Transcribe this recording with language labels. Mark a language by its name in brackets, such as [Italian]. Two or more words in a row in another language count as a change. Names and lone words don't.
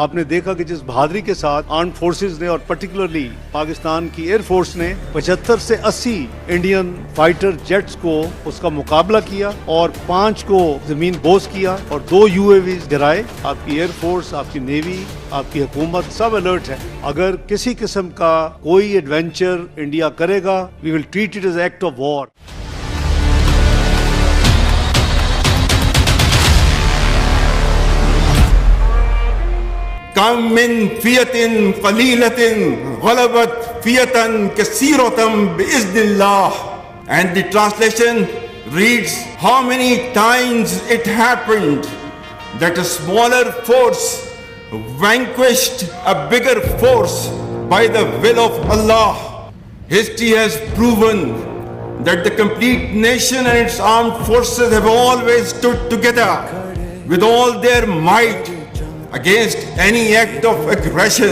[Urdu] آپ نے دیکھا کہ جس بہادری کے ساتھ [English] armed forces [Urdu] نے اور پرٹیکولرلی پاکستان کی [English] air force [Urdu] نے 75 سے 80 [English] Indian fighter jets [Urdu] کو اس کا مقابلہ کیا اور 5 کو زمین بوس کیا اور 2 UAVs گرائے. آپ کی [English] air force, [Urdu] آپ کی نیوی، آپ کی حکومت سب الرٹ ہے. اگر کسی قسم کا کوئی ایڈونچر انڈیا کرے گا, [English] we will treat it as act of war. [Arabic] كم من فئة قليلة غلبت فئة كثيرة بإذن الله. [English] And the translation reads, how many times it happened that a smaller force vanquished a bigger force by the will of Allah. History has proven that the complete nation and its armed forces have always stood together with all their might against any act of aggression.